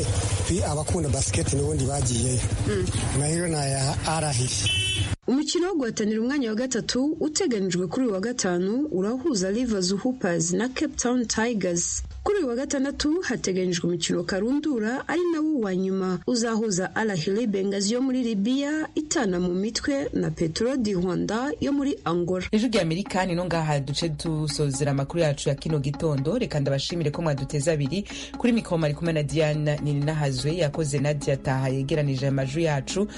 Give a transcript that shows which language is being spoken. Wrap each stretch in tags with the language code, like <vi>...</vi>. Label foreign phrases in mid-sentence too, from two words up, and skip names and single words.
<rw>Abakunda basket n'ubundi bagiyeyo. Amahirwe ni aya Arahiri. Umukino wo guhatanira umwanya wa gatatu uteganijwe kuri uyu wa gatanu urahuza Rivers Hoopers na Cape Town Tigers. kuri uyu wa gatandatu hateganyijwe umukino karundura ari nawo wa nyuma uzahuza Al Ahly Benghazi yo muri Libya itana mu mitwe na Petro di Rwanda yo muri Angola. Ijwi rya Amerika ni no ngaha duce dusozera amakuru yacu ya kino gitondo. Reka ndabashimire ko mwaduteza abiri kuri mikoro ari kumwe na Diana Ninahazwe yakoze Nadia Taha yegeranije amajwi yacu.</rw>